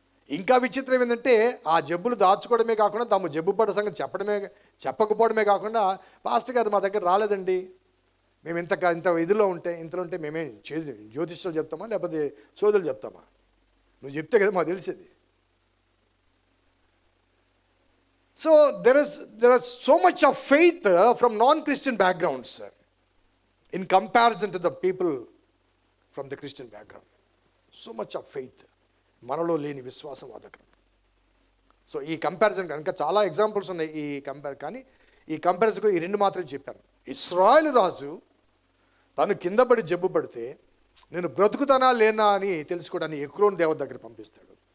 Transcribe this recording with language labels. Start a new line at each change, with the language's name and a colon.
Telugu: ఇంకా విచిత్రం ఏంటంటే ఆ జబ్బులు దాచుకోవడమే కాకుండా తాము జబ్బు పడ్డ సంగతి చెప్పకపోవడమే కాకుండా, పాస్టర్ గారు మా దగ్గర రాలేదండి, మేము ఇంత ఇంతలో ఉంటే మేమే జ్యోతిష్యాలు చెప్తామా లేకపోతే సోదరులు చెప్తామా? నువ్వు చెప్తే కదా మాకు తెలిసేది.
English: So there is so much of faith from non-Christian backgrounds in comparison to the people from the Christian background. So much of faith.
Telugu: మనలో లేని విశ్వాసం వాళ్ళ దగ్గర. సో ఈ కంపారిజన్ కనుక చాలా ఎగ్జాంపుల్స్ ఉన్నాయి కానీ ఈ కంపారిజన్కు ఈ రెండు మాత్రమే చెప్పాను. ఇశ్రాయేలు రాజు తను కింద పడి జబ్బు పడితే నేను బ్రతుకుతానా లేనా అని తెలుసుకోవడానికి ఎక్రోన్ దేవత దగ్గర పంపిస్తాడు.